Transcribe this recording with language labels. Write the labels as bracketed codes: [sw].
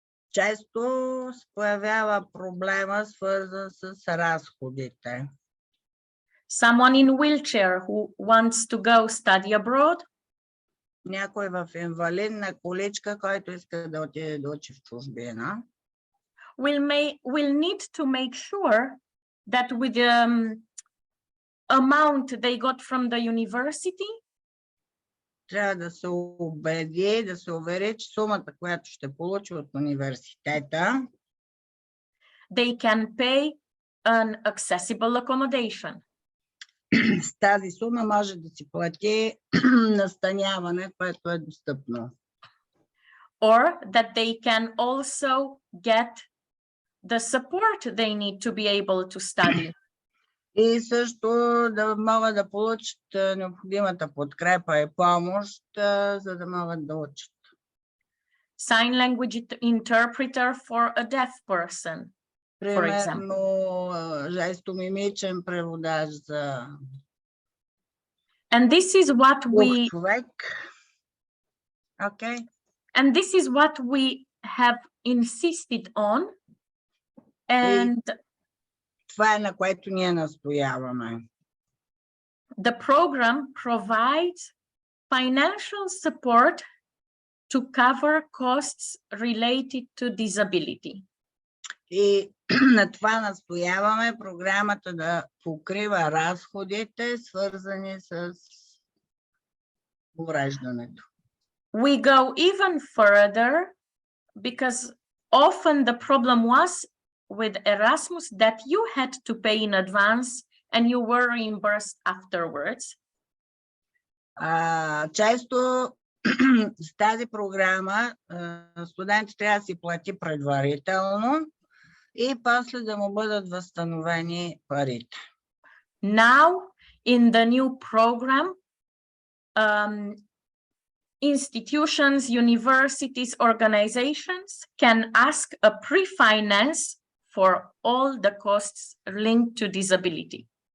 [bg] Често се появява проблема, свързан с разходите. [en] Someone in wheelchair who wants to go study abroad [bg] Някой в инвалидна количка, който иска да отиде да учи в чужбина, [en] will need to make sure that with the amount they got from the university, [bg] трябва да се убеди, да се увери, че сумата, която ще получи от университета, [en] they can pay an accessible accommodation. [bg] с тази сума може да си плати настаняване, което е достъпно. [en] Or that they can also get the support they need to be able to study. [bg] И също да могат да получат необходимата подкрепа и помощ, за да могат да учат. [en] Sign language interpreter for a deaf person, for example. [bg] Примерно, жестомимичен преводач за [en] And this is what we [bg] човек. Okay. [en] and this is what we have insisted on. And [bg] Това е на което ние настояваме. [en] the program provides financial support to cover costs related to disability. [bg] И на това настояваме програмата да покрива разходите, свързани с увреждането. [en] We go even further because often the problem was with Erasmus that you had to pay in advance and you were reimbursed afterwards. [bg] Често с тази програма студентът трябва да си плати предварително и после да му бъдат възстановени парите. [en] Now, in the new program, institutions, universities, organizations can ask a pre-finance for all the costs linked to disability.